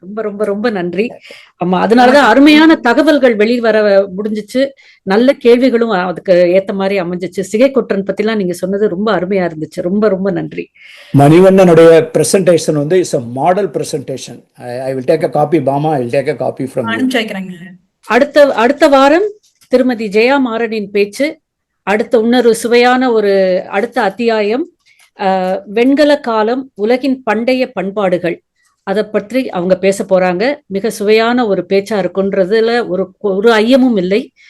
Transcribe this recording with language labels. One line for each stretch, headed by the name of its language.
Tamil: ரொம்ப ரொம்ப ரொம்ப நன்றி. ஆமா, அதனாலதான் அருமையான தகவல்கள் வெளிவர முடிஞ்சிச்சு. நல்ல கேள்விகளும் அதுக்கு ஏத்த மாதிரி அமைஞ்சிச்சு. சிகை கொற்றன் பத்தி எல்லாம் நீங்க சொன்னது ரொம்ப அருமையா இருந்துச்சு. ரொம்ப ரொம்ப நன்றி. மணிவண்ணனுடைய பிரசன்டேஷன் வந்து is a model presentation.
English: I will take a copy. Bama, I will take a copy from you.
Tamil: அடுத்த வாரம் திருமதி ஜெயா மாறனின் பேச்சு. அடுத்த இன்னொரு சுவையான ஒரு அடுத்த அத்தியாயம், வெண்கல காலம், உலகின் பண்டைய பண்பாடுகள். அதை பற்றி அவங்க பேச போறாங்க. மிக சுவையான ஒரு பேச்சா இருக்குன்றதுல ஒரு ஐயமும் இல்லை.